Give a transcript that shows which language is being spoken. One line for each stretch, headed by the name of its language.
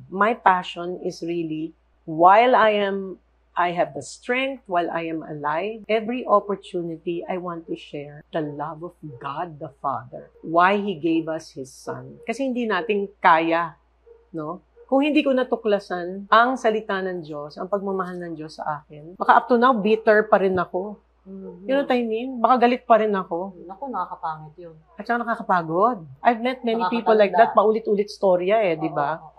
English: My passion is really, while I have the strength, while I am alive, every opportunity I want to share the love of God the Father. Why He gave us His Son.
Filipino: Kasi hindi natin kaya, no? Kung hindi ko natuklasan ang salita ng Diyos, ang pagmamahal ng Diyos sa akin, baka
English: up to now,
Filipino: bitter pa rin ako.
English: You know what I mean?
Filipino: Baka galit pa rin ako. Naku, nakakapangit yun. At saka nakakapagod.
English: I've met many people like that,
Filipino: paulit-ulit storya di ba?